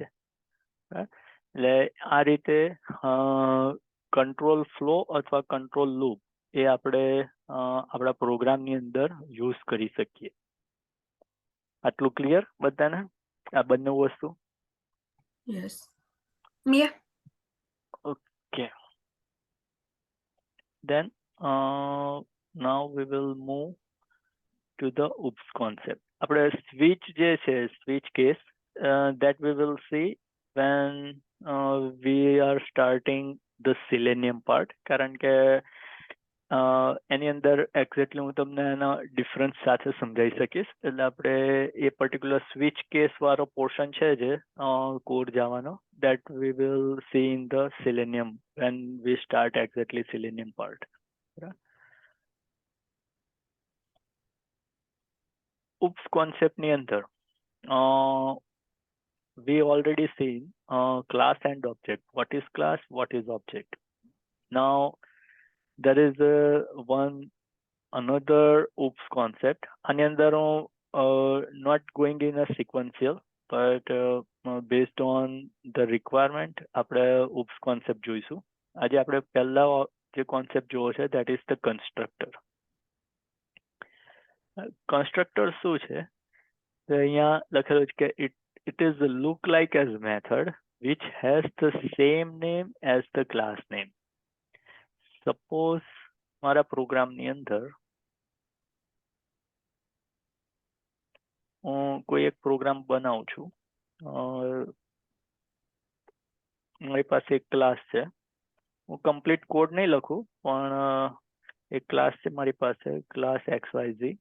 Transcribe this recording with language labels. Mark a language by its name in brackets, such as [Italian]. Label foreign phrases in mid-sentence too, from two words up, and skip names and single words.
[Gujarati] એટલે આ રીતે [English] control flow [Gujarati] અથવા [English] control loop [Gujarati] એ આપણે આપણા પ્રોગ્રામની અંદર યુઝ કરી શકીએ. આટલું ક્લિયર બધાને આ બંને વસ્તુ? [English] યસ. Yeah. ઓકે, then now we will move to the oops concept. [Gujarati] આપણે સ્વિચ જે છે, [English] switch case, that we will see when we are starting the selenium part, [Gujarati] કારણ કે એની અંદર એક્ઝેક્ટલી હું તમને એના ડિફરન્સ સાથે સમજાવી શકીશ. એટલે આપણે એ પર્ટિક્યુલર [English] switch case [Gujarati] વાળો પોર્શન છે જે કોડ જવાનો, [English] that we will see in the selenium when we start exactly selenium part. oops concept [Gujarati] ની અંદર [English] we already seen class and object. What is class, what is object? Now there is one another oops concept. [Gujarati] આની અંદર હું [English] not going in a sequential, but based on the requirement આપણે oops concept જોઈશું. [Gujarati] આજે આપણે પહેલા જે concept જોવો છે [English] that is the constructor. [Gujarati] કન્સ્ટ્રક્ટર શું છે? તો અહીંયા લખેલું છે કે [English] it is look like as method which has the same name as the class name. [Gujarati] Suppose મારા પ્રોગ્રામની અંદર હું કોઈ એક પ્રોગ્રામ બનાવું છું, મારી પાસે એક ક્લાસ છે, હું [English] complete code [Gujarati] નહીં લખું પણ એક ક્લાસ છે મારી પાસે, ક્લાસ XYZ.